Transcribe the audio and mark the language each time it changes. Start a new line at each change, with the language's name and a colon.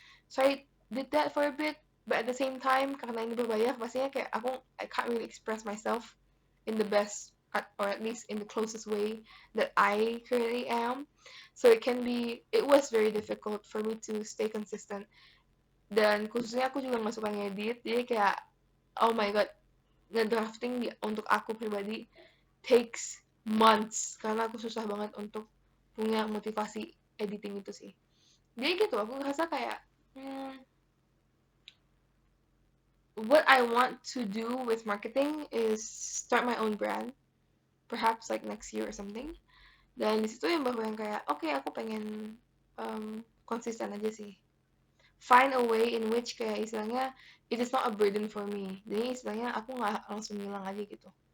English: So I did that for a bit, but at the same time,
Indonesian: karena ini berbayar, pastinya kayak
English: I can't really express myself in the best, or at least in the closest way that I currently am. So it was very difficult for me to stay consistent.
Indonesian: Dan khususnya aku juga nggak suka ngedit, jadi kayak,
English: oh my god,
Indonesian: ngedrafting untuk aku pribadi
English: takes months,
Indonesian: karena aku susah banget untuk punya motivasi editing itu sih. Jadi gitu, aku ngerasa kayak,
English: what I want to do with marketing is start my own brand, perhaps like next year or something.
Indonesian: Dan disitu yang baru yang kayak, okay, aku pengen konsisten aja sih.
English: Find a way in which
Indonesian: kayak istilahnya
English: it is not a burden for me.
Indonesian: Jadi istilahnya aku nggak langsung hilang aja gitu.